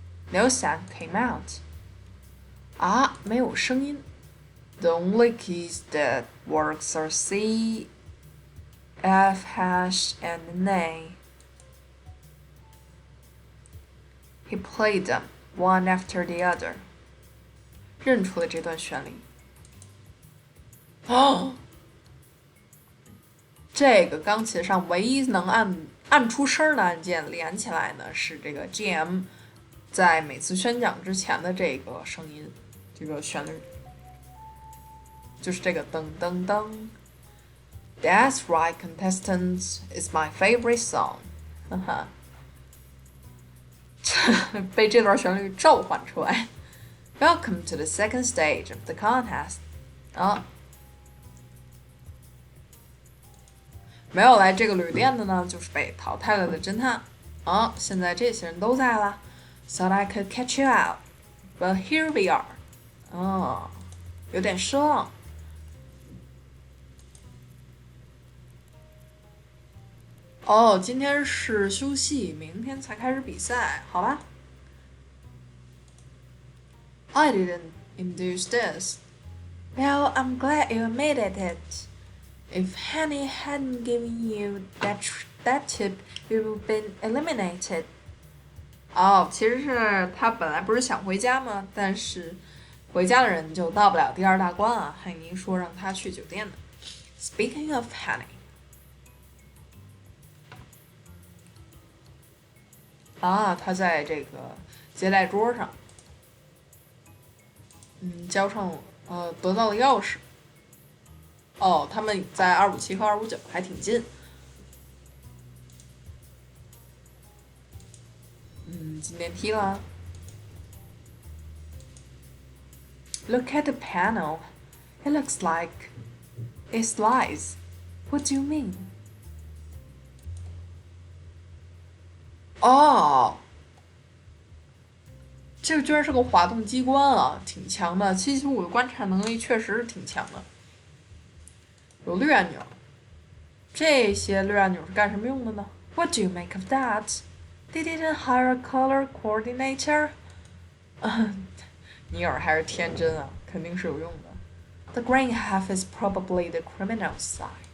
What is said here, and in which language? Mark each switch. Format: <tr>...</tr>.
<en>No sound came out.</en> <zh>啊，没有声音。</zh> <en>The only keys that works are C, F hash, and an A. He played them one after the other.</en> <zh>认出了这段旋律。哦，这个钢琴上唯一能按出声的按键连起来呢，是这个 GM 在每次宣讲之前的这个声音，这个旋律，就是这个噔噔噔。</zh> <en>That's right, contestants. It's my favorite song. 哈哈。</en> <zh>被这段旋律召唤出来。</zh> <en>Welcome to the second stage of the contest.</en> <zh>啊，没有来这个旅店的呢，就是被淘汰了的侦探。啊，现在这些人都在了。</zh> <en>Thought I could catch you out, but here we are.</en> <zh>哦，有点失望。哦，今天是休息，明天才开始比赛，好吧 ？</zh> <en>I didn't induce this. Well, I'm glad you admitted it. If Henny hadn't given you that tip, you would have been eliminated.</en> <zh>哦，其实是他本来不是想回家吗？但是回家的人就到不了第二大关啊。汉尼说让他去酒店的。</zh> <en>Speaking of Henny.</en> <zh>啊，他在这个接待桌上，交上得到了钥匙。哦，他们在257和259还挺近。进电梯了。</zh> <en>Look at the panel. It looks like it slides. What do you mean?</en> <zh>哦，这个居然是个滑动机关啊，挺强的。 775的观察能力确实是挺强的。有绿按钮，这些绿按钮是干什么用的呢 ？</zh> <en>What do you make of that? They didn't hire a color coordinator.</en> <zh>尼尔还是天真啊，肯定是有用的。</zh> <en>The green half is probably the criminal side.</en>